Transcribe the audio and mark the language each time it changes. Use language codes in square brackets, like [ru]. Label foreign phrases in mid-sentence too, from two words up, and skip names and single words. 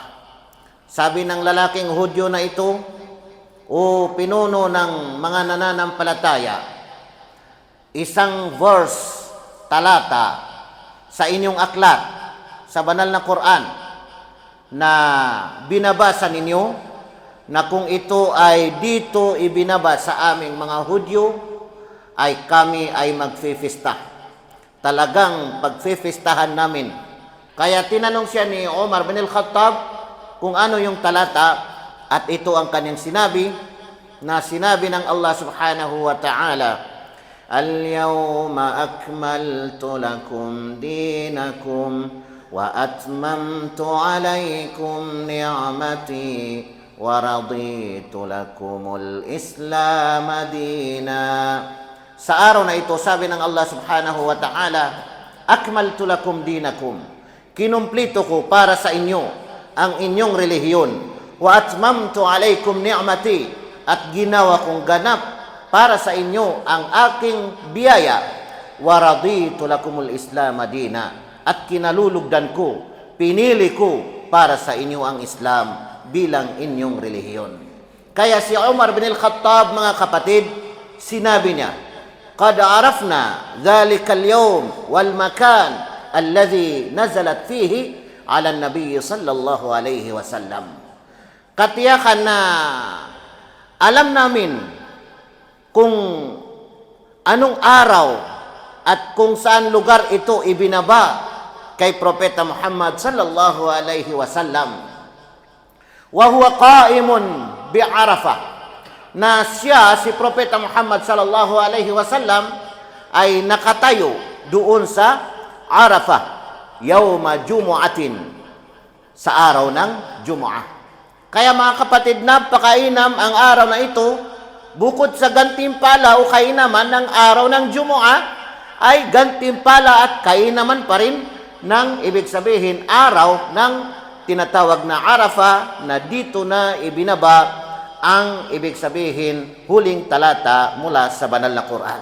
[tl] Sabi ng lalaking Hudyo na ito, o pinuno ng mga nananampalataya, isang verse, talata, sa inyong aklat, sa banal na Quran, na binabasa ninyo, na kung ito ay dito ibinaba sa aming mga Hudyo, ay kami ay magfifista. Talagang pagfifistahan namin. Kaya tinanong siya ni Umar bin al-Khattab kung ano yung talata, at ito ang kanyang sinabi, na sinabi ng Allah [ar] سبحانه وتعالى, اليوم أكملت لكم دينكم وأتممت عليكم نعمتي ورضيت لكم الإسلام دينا. [tl] Sa araw na ito, sabi ng Allah [ar] سبحانه وتعالى, أكملت لكم دينكم, [tl] kinumplito ko para sa inyo ang inyong relihiyon, [ar] وأتممت عليكم نعمتي, [tl] at ginawa kong ganap para sa inyo ang aking biyaya, [ar] ورضيت لكم الإسلام دينا, [tl] at kinalulugdan ko, pinili ko para sa inyo ang Islam bilang inyong relihiyon. Kaya si Umar bin al-Khattab mga kapatid, sinabi niya, [ar] قد عرفنا ذلك اليوم والمكان الذي نزلت فيه على النبي صلى الله عليه وسلم. [tl] Katiyakan na alam namin kung anong araw at kung saan lugar ito ibinaba kay Propeta Muhammad [ar] صلى الله عليه وسلم. وهو قائم بعرفة, [tl] na siya, si Propeta Muhammad [ar] صلى الله عليه وسلم, [tl] ay nakatayo doon sa Arafah, [ar] يوم جمعة, [tl] sa araw ng Jumu'ah. Kaya mga kapatid, napakainam ang araw na ito. Bukod sa gantimpala o kainaman ng araw ng Jumu'ah, ay gantimpala at kainaman pa rin ng, ibig sabihin, araw ng tinatawag na Arafah, na dito na ibinaba ang, ibig sabihin, huling talata mula sa banal na Quran.